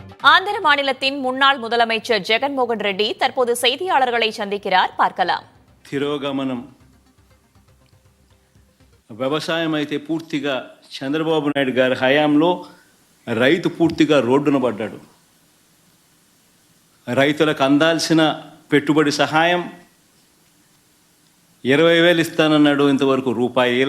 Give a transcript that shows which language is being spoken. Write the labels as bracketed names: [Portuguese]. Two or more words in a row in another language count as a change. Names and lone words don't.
[Tamil] ஆந்திர மாநிலத்தின் முன்னாள் முதலமைச்சர் ஜெகன்மோகன் ரெட்டி தற்போது செய்தியாளர்களை சந்திக்கிறார். பார்க்கலாம். [Telugu] తిరోగమనం వ్యవసాయం అయితే పూర్తిగా చంద్రబాబు నాయుడు గారి హయాంలో రైతు పూర్తిగా రోడ్డున పడ్డాడు. రైతులకు అందాల్సిన పెట్టుబడి సహాయం 20,000 ఇస్తానన్నాడు, ఇంతవరకు రూపాయేల.